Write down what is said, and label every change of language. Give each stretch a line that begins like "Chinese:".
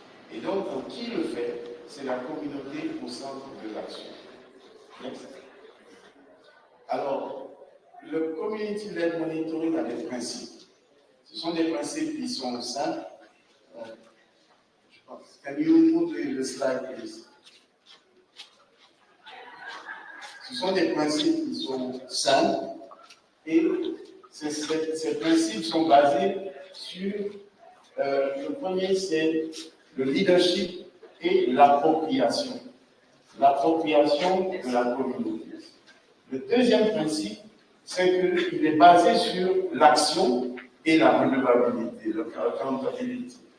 French: Et donc, pour qui le fait, c'est la communauté au centre de l'action.
English: Next.
French: Alors, le community led monitoring a des principes. Ce sont des principes qui sont simples. Je pense.
English: Can you put the slide, please?
French: Ce sont des principes qui sont simples et ces principes sont basés sur le premier, c'est le leadership et l'appropriation. L'appropriation de la communauté. Le deuxième principe, c'est qu'il est basé sur l'action et la redevabilité, l'accountability.